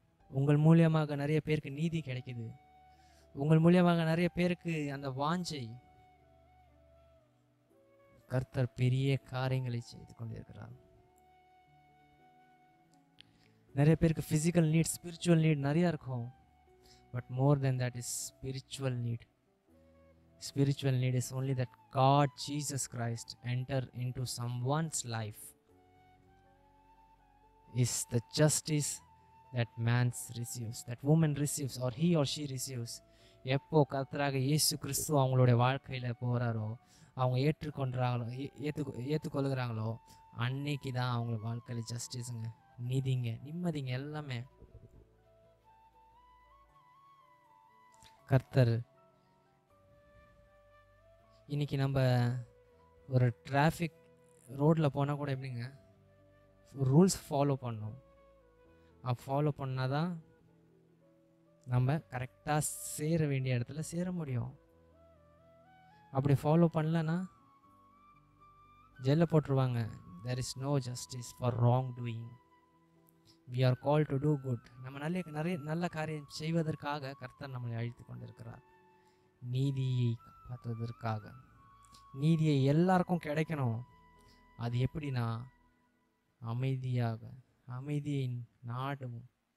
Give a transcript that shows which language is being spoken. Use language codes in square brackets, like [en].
[ta] உங்கள் மூலியமாக நிறைய பேருக்கு நீதி கிடைக்குது. உங்கள் மூலியமாக நிறைய பேருக்கு அந்த வாஞ்சை. கர்த்தர் பெரிய காரியங்களை செய்து கொண்டிருக்கிறார். நிறைய பேருக்கு ஃபிசிக்கல் நீட், ஸ்பிரிச்சுவல் நீட் நிறைய இருக்கும். [en] But more than that is spiritual need. Spiritual need is only that God, Jesus Christ, enter into someone's life. Is the justice that man receives, that woman receives, or he or she receives. [ta] எப்போ கர்த்தராக இயேசு கிறிஸ்து அவங்களுடைய வாழ்க்கையில் போகிறாரோ, அவங்க ஏற்றுக்கொள்கிறாங்களோ, அன்னைக்கு தான் அவங்களோட வாழ்க்கையில் ஜஸ்டிஸுங்க, நீதிங்க, நிம்மதிங்க எல்லாமே. கர்த்தர் இன்றைக்கி நம்ம ஒரு டிராஃபிக் ரோட்டில் போனால் கூட எப்படிங்க ரூல்ஸ் ஃபாலோ பண்ணணும். ஃபாலோ பண்ணால் தான் நம்ம கரெக்டாக சேர வேண்டிய இடத்துல சேர முடியும். அப்படி ஃபாலோ பண்ணலன்னா ஜெயிலில் போட்டுருவாங்க. [en] there is no justice for wrong doing. we are called to do good. [ta] நம்ம நிறைய நல்ல காரியம் செய்வதற்காக கர்த்தர் நம்மளை அழைத்து கொண்டிருக்கிறார். நீதியை காப்பதற்காக. நீதியை எல்லாருக்கும் கிடைக்கணும். அது எப்படின்னா அமைதியை நாடும்.